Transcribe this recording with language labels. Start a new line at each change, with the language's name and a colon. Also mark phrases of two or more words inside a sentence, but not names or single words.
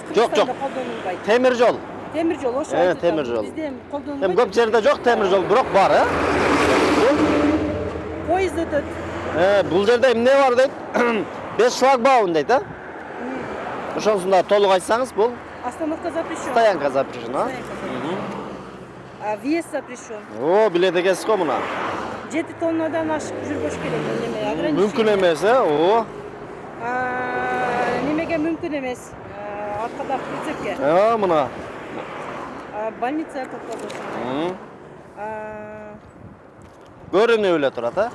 Kyrgyz: Жок, жок. Кыргызстанда колдонулбайт. Темир жол. Темир жол ошо. Темир жол. Бизде Эми колдонулбайт. көп жерде жок темир жол, бирок бар, Поезд өтөт. Бул жерде эмне бар дейт? 5 шлагбаум дейт, Ошонусун да толук айтсаңыз, бул
Russian: Остановка запрещена. стоянка запрещена. Въезд запрещен.
Kyrgyz: О, билет экенсиз го мына. 7 тоннадан ашык жүрбөш керек. Неме ограничение. Мүмкүн эмес, О. Немеге мүмкүн эмес. Аркада прицепке. Мына. Больница токтотосун. Көрүнүп эле турат,